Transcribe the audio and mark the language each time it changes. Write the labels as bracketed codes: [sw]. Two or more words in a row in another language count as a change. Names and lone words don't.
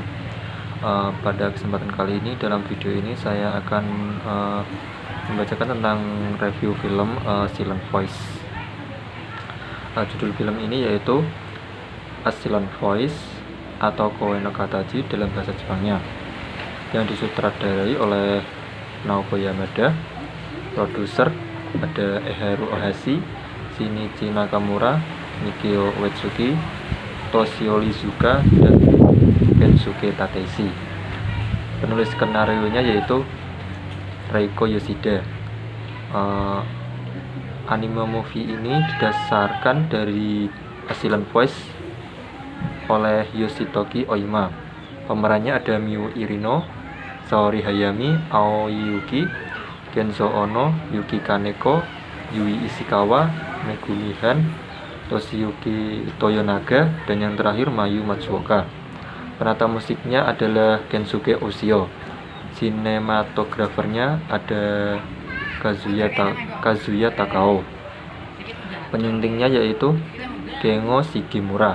[id] Pada kesempatan kali ini, dalam video ini saya akan membacakan tentang review film Silent Voice. Judul film ini yaitu A Silent Voice atau Koe no Katachi dalam bahasa Jepangnya, yang disutradarai oleh Naoko Yamada. Produser ada Eharu Ohashi, Shinichi Nakamura, Mikio Uetsuki, Toshio Iizuka, dan Kensuke Takeshi. Penulis skenario-nya yaitu Reiko Yoshida. [en] Anime movie [id] ini didasarkan dari A Silent Voice oleh Yoshitoki Oima. Pemerannya ada Miu Irino, Saori Hayami, Aoi Yuki, Kenzo Ono, Yuki Kaneko, Yui Ishikawa, Megumi Han, Toshiyuki Toyonaga, dan yang terakhir Mayu Matsuoka. Penata musiknya adalah Kensuke Oshio. Sinematografernya ada Kazuya Takao. Penyuntingnya yaitu Kengo Shigimura.